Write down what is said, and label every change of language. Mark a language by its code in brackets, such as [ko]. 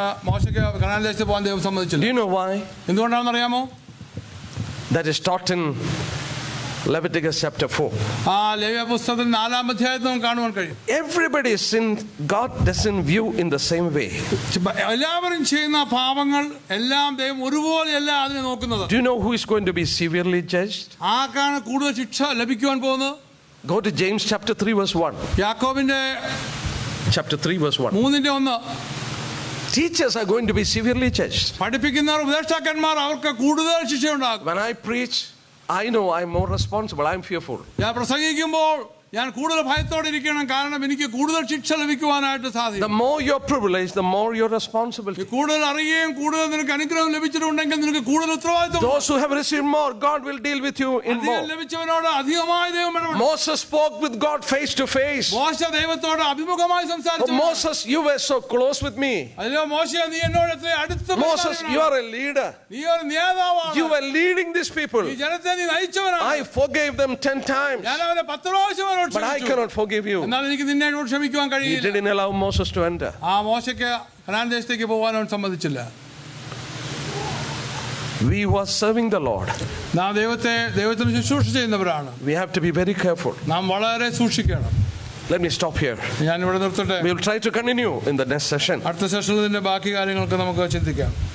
[ml] മോശയ്ക്ക് കനാനിലേക്ക് പോകാൻ ദൈവം സമ്മതിച്ചില്ല. [en] Do you know why? [ml] എന്തുകൊണ്ടാണെന്ന് അറിയാമോ? [en] That is taught in Leviticus chapter 4. [ml] ലേവ്യ പുസ്തകത്തിൽ 4-ാം അധ്യായത്തിൽ നമുക്ക് കാണുവാൻ കഴിയും. [en] Everybody sinned. God doesn't view in the same way. [ml] എല്ലാവരും ചെയ്യുന്ന പാപങ്ങൾ എല്ലാം ദൈവം ഒരുപോലെയല്ല അതിനെ നോക്കുന്നത്. [en] Do you know who is going to be severely judged? [ml] ആർക്കാണ് കൂടുതൽ ശിക്ഷ ലഭിക്കുവാൻ പോകുന്നത്? [en] Go to James chapter 3 verse 1. [ml] യാക്കോബിന്റെ [en] chapter 3 verse 1. [ml] 3:1. [en] Teachers are going to be severely judged. [ml] പഠിപ്പിക്കുന്നവർ ഉപദേഷ്ടാക്കന്മാർ അവർക്ക് കൂടുതൽ ശിക്ഷയുണ്ടാകും. [en] When I preach, I know I'm more responsible. I'm fearful. [ml] ഞാൻ പ്രസംഗിക്കുമ്പോൾ ഞാൻ കൂടുതൽ ഭയത്തോടെ ഇരിക്കണം, കാരണം എനിക്ക് കൂടുതൽ ശിക്ഷ ലഭിക്കുവാനായിട്ട് സാധിക്കും. [en] The more you're privileged, the more your responsibility. [ml] കൂടുതൽ അറിയുകയും കൂടുതൽ നിനക്ക് അനുഗ്രഹം ലഭിച്ചിട്ടുണ്ടെങ്കിൽ നിനക്ക് കൂടുതൽ ഉത്തരവാദിത്വം. [en] Those who have received more, God will deal with you in more. [ml] ലഭിച്ചവനോട് അധികമായി ദൈവം ഇടപെടും. [en] Moses spoke with God face to face. [ml] മോശ ദൈവത്തോട് അഭിമുഖമായി സംസാരിച്ചു. [en] Moses, you were so close with me. [ml] അല്ലയോ മോശ, നീ എന്നോട് എത്ര അടുത്ത് [en] Moses, you are a leader. [ml] നീ ഒരു നേതാവാണ്. [en] You were leading these people. [ml] ഈ ജനത്തെ നീ നയിച്ചവനാണ്. [en] I forgave them 10 times. [ml] ഞാൻ അവരെ 10 പ്രാവശ്യം അവരോട് [en] But I [ml] ക്ഷമിച്ചു. [en] cannot forgive you. [ml] എന്നാൽ എനിക്ക് നിന്നെ ക്ഷമിക്കുവാൻ [en] He [ml] കഴിയില്ല. [en] didn't allow Moses to enter. [ml] ആ മോശയ്ക്ക് കനാൻ ദേശത്തേക്ക് പോകാൻ അവൻ സമ്മതിച്ചില്ല. [en] We were serving the Lord. [ml] നാം ദൈവത്തിന് ശുശ്രൂഷ ചെയ്യുന്നവരാണ്. [en] We have to be very careful. [ml] നാം വളരെ സൂക്ഷിക്കണം. [en] Let me stop here. [ml] ഞാൻ ഇവിടെ നിർത്തട്ടെ. [en] We will try to continue in the next session. [ml] അടുത്ത സെഷനിൽ ഇതിന്റെ ബാക്കി കാര്യങ്ങൾക്ക് നമുക്ക് ചിന്തിക്കാം.